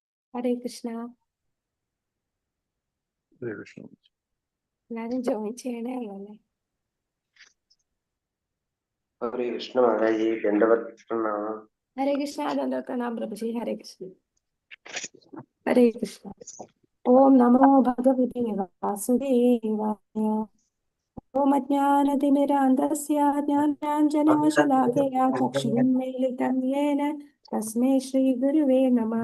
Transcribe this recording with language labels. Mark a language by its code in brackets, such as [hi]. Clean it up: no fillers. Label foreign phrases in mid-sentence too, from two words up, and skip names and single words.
[ml] ഹരേ കൃഷ്ണ. ഹരേ കൃഷ്ണ. എല്ലാരും ജോയിൻ ചെയ്യണേ ഉള്ളൂ അല്ലേ? [hi] हरे कृष्ण महाराज जी, दंडवत प्रणाम। [ml] ഹരേ കൃഷ്ണ. ദണ്ഡവത് പ്രഭുജി. ഹരേ കൃഷ്ണ. ഹരേ കൃഷ്ണ. [sa] ഓം നമോ ഭഗവതേ വാസുദേവായ. ഓം അജ്ഞാനതിമിരാന്ധസ്യ ജ്ഞാനാഞ്ജനശലാകയാ ചക്ഷുരുന്മീലിതം യേന തസ്മൈ ശ്രീ ഗുരുവേ നമഃ.